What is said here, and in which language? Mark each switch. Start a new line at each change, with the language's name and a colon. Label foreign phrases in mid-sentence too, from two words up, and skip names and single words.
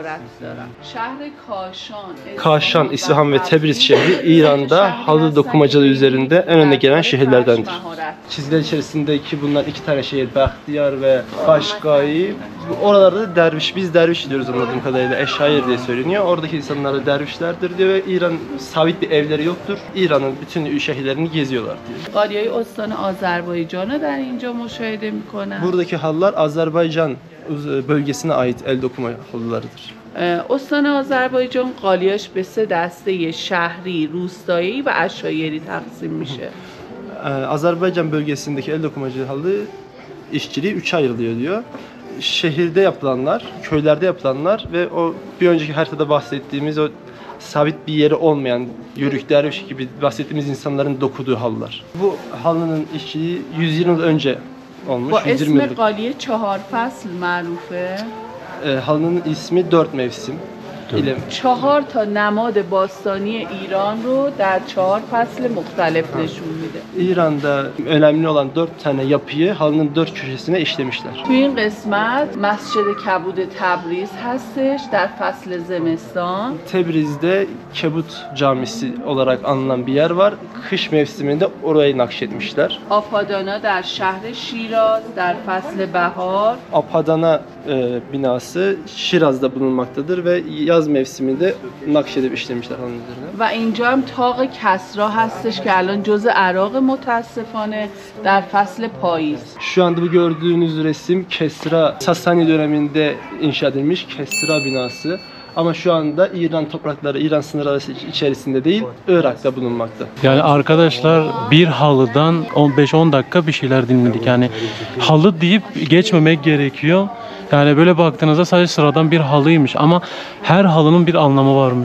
Turkish: Kaşan, İsfahan ve Tebriz şehri İran'da halı dokumacılığı üzerinde en önde gelen şehirlerdendir. Çizgiler içerisindeki bunlar iki tane şehir, Bahtiyar ve Kaşgai. Oralarda derviş, biz derviş diyoruz anladığım kadarıyla, eşair diye söyleniyor. Oradaki insanlar da dervişlerdir diyor ve İran sabit bir evleri yoktur. İran'ın bütün şehirlerini geziyorlar diyor.
Persian: قالیای استان آذربایجان رو در اینجا مشاهده می‌کنم.
Turkish: Buradaki halılar Azerbaycan bölgesine ait el dokuma halılarıdır.
Persian: استان آذربایجان قالیاش به سه دسته شهری، روستایی و عشایری تقسیم میشه.
Turkish: Azerbaycan bölgesindeki el dokumacı halı işçiliği 3'e ayrılıyor diyor. Şehirde yapılanlar, köylerde yapılanlar ve o bir önceki haritada bahsettiğimiz o sabit bir yeri olmayan, yörük, derviş gibi bahsettiğimiz insanların dokuduğu halılar. Bu halının işçiliği 120 yıl önce olmuş.
Persian: با 120 اسم
Turkish: yıllık.
Persian: قالیه چهار فصل معروفه.
Turkish: Halının ismi 4 mevsim. ile
Persian: 4 تا نماد باستانی ایران رو در 4 فصل مختلف نشون میده.
Turkish: İran'da önemli olan 4 tane yapıyı halının 4 köşesine işlemişler.
Persian: توی این قسمت مسجد کبود تبریز هستش در فصل زمستان.
Turkish: Tebriz'de Kebut Camisi olarak anılan bir yer var. Kış mevsiminde orayı nakşetmişler.
Persian: آپادانا در شهر شیراز در فصل بهار.
Turkish: Apadana binası Şiraz'da bulunmaktadır ve yaz mevsiminde nakşedip işlemişler halının üzerine.
Persian: و اینجا هم تاق کسرا هستش که الان جزء عراق متاسفانه در فصل پاییز.
Turkish: Şu anda bu gördüğünüz resim Kesra Sasani döneminde inşa edilmiş Kesra binası. Ama şu anda İran toprakları, İran sınırları içerisinde değil, Irak'ta bulunmakta. Yani arkadaşlar bir halıdan 15-10 dakika bir şeyler dinledik. Yani halı deyip geçmemek gerekiyor. Yani böyle baktığınızda sadece sıradan bir halıymış ama her halının bir anlamı varmış.